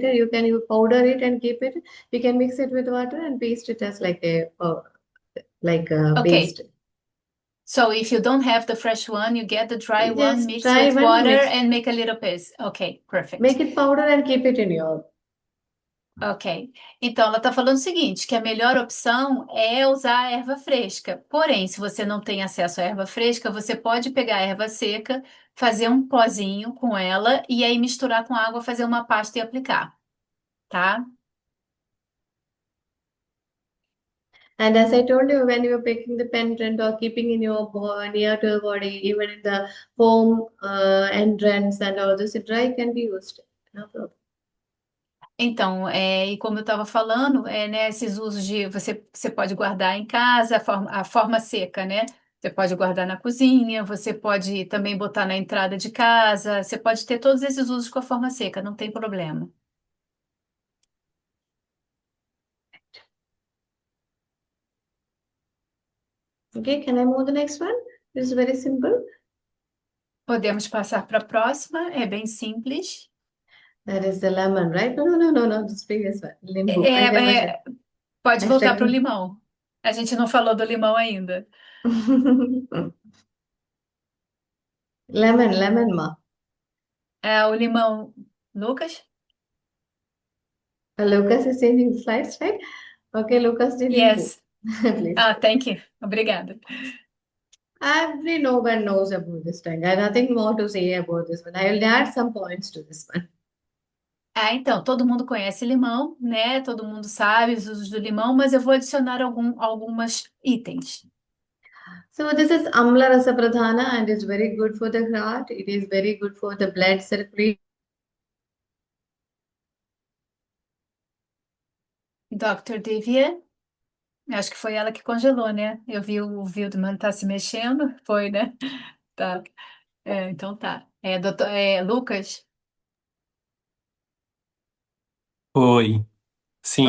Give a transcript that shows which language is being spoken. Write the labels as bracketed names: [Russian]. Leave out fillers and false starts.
[English] You powder it and keep it. You can mix it with water and paste it as like a Okay. paste. So if you don't have the fresh one, you get the dry one, Just mix try with one, water, mix, and make a little paste. Okay, perfect. make it powder and keep it in your Ok. [Portuguese] Então, ela está falando o seguinte, que a melhor opção é usar a erva fresca. Porém, se você não tem acesso à erva fresca, você pode pegar a erva seca, fazer um pozinho com ela e aí misturar com água, fazer uma pasta e aplicar, tá? [English] And as I told you, when you're picking the pendant or keeping in your near to your body, even in the home entrance and all this, dry can be used. No problem. [Portuguese] Então, e como eu estava falando, né, esses usos de você pode guardar em casa, a forma seca, né? Você pode guardar na cozinha, você pode também botar na entrada de casa, você pode ter todos esses usos com a forma seca, não tem problema. [English] Okay, can I move the next one? It's very simple. [Portuguese] Podemos passar para a próxima, é bem simples. [English] That is the lemon, right? No, no, no, no, no. This previous one. Limbu. [Portuguese] É, é, pode voltar [English] Hashtag [Portuguese] para o limão. A gente não falou do limão ainda. [English] lemon, lemon, ma. [Portuguese] O limão, Lucas? [English] Lucas is changing the slides, right? Okay, Lucas de limbu. Yes. Please. Thank you. [Portuguese] Obrigada. [English] Every no one knows about this thing. I have nothing more to say about this one. I will add some points to this one. [Portuguese] Então, todo mundo conhece limão, né? Todo mundo sabe os usos do limão, mas eu vou adicionar algumas itens. [English] So this is Amla Rasa Pradhana and it's very good for the heart. It is very good for the blood circulation. Dr. [Portuguese] Devia, acho que foi ela que congelou, né? Eu vi o Wildman tá se mexendo, foi, né? Tá. Então tá. Lucas? Oi. Sim,